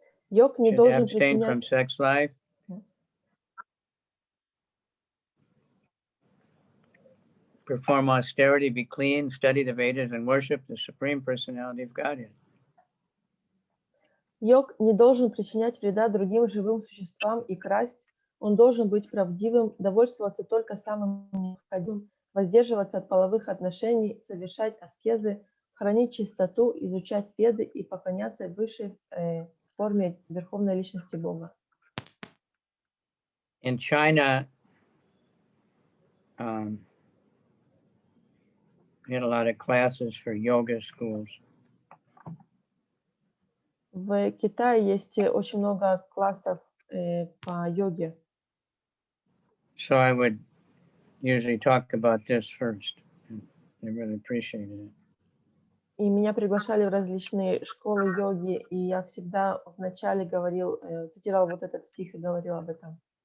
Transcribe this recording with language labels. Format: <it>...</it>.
<ru>Йог не</ru> <en>should</en> <ru>должен</ru> <en>abstain from</en> <ru>причинять...</ru> <en>sex life, perform austerity, be clean, study the Vedas, and worship the Supreme Personality of Godhead.</en> <ru>Йог не должен причинять вреда другим живым существам и красть. Он должен быть правдивым, довольствоваться только самым необходимым, воздерживаться от половых отношений, совершать аскезы, хранить чистоту, изучать веды и поклоняться высшей форме Верховной Личности Бога.</ru> <en>In China, we had a lot of classes for yoga schools.</en> <ru>В Китае есть очень много классов по йоге.</ru> <en>So I would usually talk about this first. I really appreciated it.</en> <ru>И меня приглашали в различные школы йоги, и я всегда вначале говорил, цитировал вот этот стих и говорил об этом.</ru>